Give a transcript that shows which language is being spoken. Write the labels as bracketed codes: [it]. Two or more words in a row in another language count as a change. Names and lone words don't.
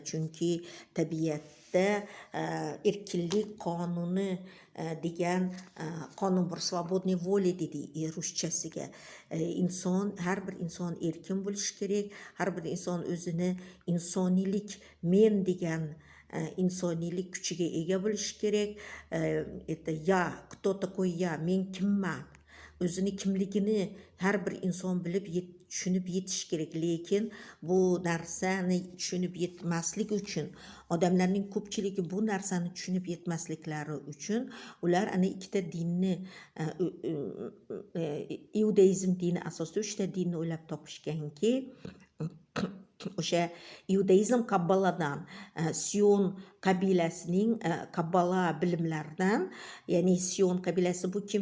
[uz] Chunki tabiatda erkinlik qonuni degan qonun bor, [ru] свободный воля [uz] deydi ruschasiga. Inson, har bir inson erkin bo'lishi kerak, har bir inson o'zini insoniylik, men degan insoniylik kuchiga ega bo'lishi kerak. Ya, [ru] кто такой я, [uz] men kimman? O'zini kimligini har bir inson bilib tushunib yetish kerak. Lekin bu narsani tushunib yetmaslik uchun, odamlarning ko'pchiligi bu narsani tushunib yetmasliklari uchun ular ana ikkita dinni, iudaizm dini asosida 3 ta dinni o'ylab topishganki, o'sha iudaizm Kabbaladan, Sion qabilasining Kabbala bilimlaridan, ya'ni Sion qabilasi bu kim?